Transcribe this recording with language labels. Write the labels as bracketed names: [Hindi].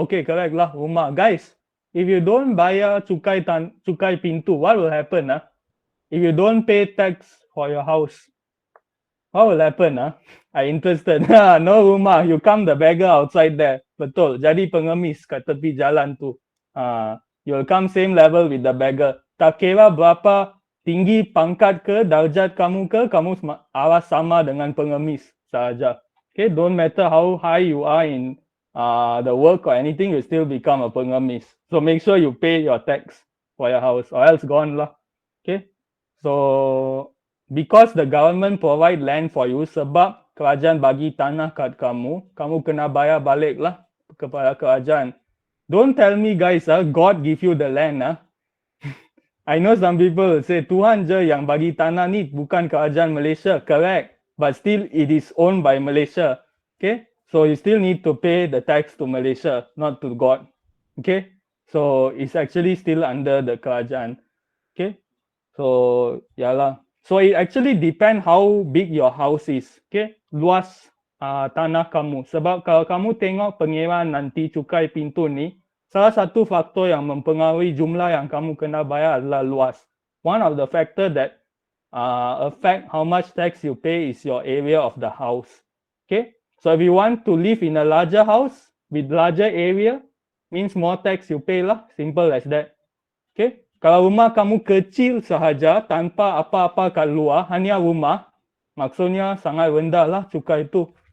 [English] Okay, correct lah, rumah. Guys, if you don't [Malay] bayar cukai pintu, [English] what will happen? If you don't pay tax for your house, what will happen? I interested. [Malay] No rumah, [English] you come the beggar outside there. [Malay] Betul, jadi pengemis kat tepi jalan tu. [English] You'll come same level with the beggar. [Malay] Tak kira berapa tinggi pangkat ke, darjat kamu ke, kamu awas sama dengan pengemis sahaja. [English] Okay, don't matter how high you are in the work or anything, you still become a pengemis. So make sure you pay your tax for your house or else gone lah. Okay, so because the government provide land for you, [Malay] sebab kerajaan bagi tanah kat kamu, kamu kena bayar balik lah kepada kerajaan. [English] Don't tell me guys, God give you the land. I know some people say [Malay] Tuhan je yang bagi tanah ni, bukan kerajaan Malaysia. [English] Correct. But still it is owned by Malaysia. Okay. So you still need to pay the tax to Malaysia, not to God. Okay. So it's actually still under the kerajaan. Okay. So ya lah. So it actually depend how big your house is. [Malay] Okay. Luas tanah kamu. Sebab kalau kamu tengok pengiraan nanti cukai pintu ni, salah satu faktor yang mempengaruhi jumlah yang kamu kena bayar adalah luas. [English] One of the factor that affect how much tax you pay is your area of the house. Okay. So if you want to live in a larger house with larger area, means more tax you pay lah. Simple as that. [Malay] Okay. Kalau rumah kamu kecil sahaja tanpa apa-apa kat luar, hanya rumah, maksudnya sangat rendah lah cukai itu.